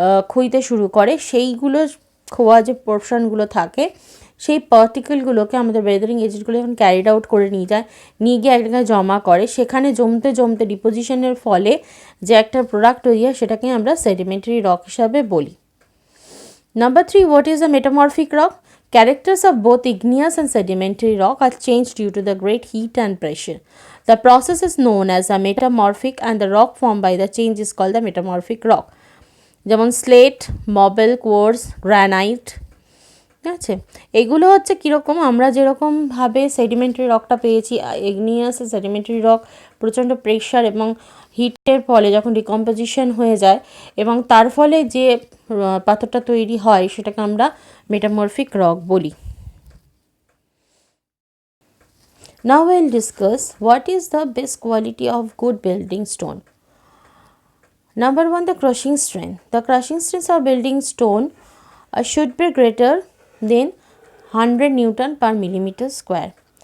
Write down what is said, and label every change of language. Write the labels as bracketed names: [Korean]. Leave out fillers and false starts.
[Bangla] ক্ষয়তে শুরু করে, সেইগুলো খোয়া যে পোর্শনগুলো থাকে সেই পার্টিকেলগুলোকে আমাদের ওয়েদারিং এজেন্টগুলো যখন ক্যারিড আউট করে নিয়ে যায়, নিয়ে গিয়ে এক জায়গায় জমা করে, সেখানে জমতে জমতে ডিপোজিশনের ফলে যে একটা প্রোডাক্ট তৈরি হয় সেটাকে আমরা সেডিমেন্টারি রক হিসাবে বলি। [English] Number 3, what is a metamorphic rock? Characters of both igneous and sedimentary rock are changed due to the great heat and pressure. The process is known as a metamorphic and the rock formed by the change is called the metamorphic rock. [Bangla] যেমন slate, marble, quartz, granite, ঠিক আছে? এগুলো হচ্ছে কীরকম, আমরা যেরকমভাবে sedimentary রকটা পেয়েছি, igneous sedimentary rock প্রচণ্ড প্রেশার এবং হিটের ফলে যখন ডিকম্পোজিশন হয়ে যায় এবং তার ফলে যে পাথরটা তৈরি হয় সেটাকে আমরা মেটামরফিক রক বলি। [English] Now we'll discuss what is the best quality of good building stone. Number 1, the crushing strength. The crushing strength of building stone should be greater than 100 Newton per millimeter square.